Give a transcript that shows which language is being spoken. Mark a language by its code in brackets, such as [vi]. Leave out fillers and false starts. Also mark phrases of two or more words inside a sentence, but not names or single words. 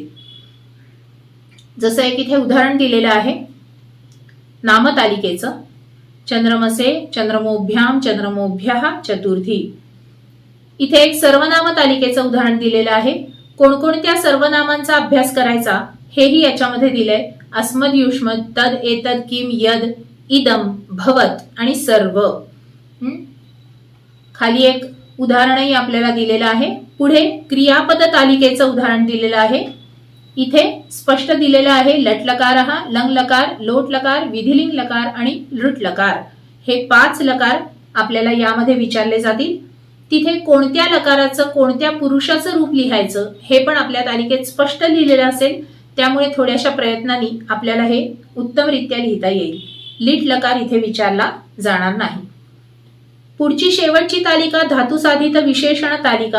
[mr] जसं एक इथे उदाहरण दिलेलं आहे नामतालिकेचं. [sa] चंद्रमसे, चंद्रमोभ्याम, चंद्रमोभ्याः चतुर्थी. [mr] इथे एक सर्वनाम तालिकेचं उदाहरण दिलेलं आहे. कोणकोणत्या सर्वनामांचा अभ्यास करायचा हेही याच्यामध्ये दिलंय. [sa] अस्मद, युष्मद, तद, एतद, किम, यद, इदम, भवत आणि सर्व. [mr] खाली एक उदाहरणही आपल्याला दिलेलं आहे. पुढे क्रियापद तालिकेचं उदाहरण दिलेलं आहे. इथे स्पष्ट दिलेलं आहे लटलकार, लंग लकार, लोट लकार, विधिलिंग लकार आणि लृट लकार हे 5 लकार आपल्याला यामध्ये विचारले जातील. तिथे कोणत्या लकाराचं कोणत्या पुरुषाचं रूप लिहायचं हे पण आपल्या तालिकेत स्पष्ट लिहिलेलं असेल. त्यामुळे थोड्याशा प्रयत्नांनी आपल्याला हे उत्तमरित्या लिहिता येईल. लिट लकार इथे विचारला जाणार नाही. पुढची शेवटची तालिका धातुसाधित विशेषण तालिका.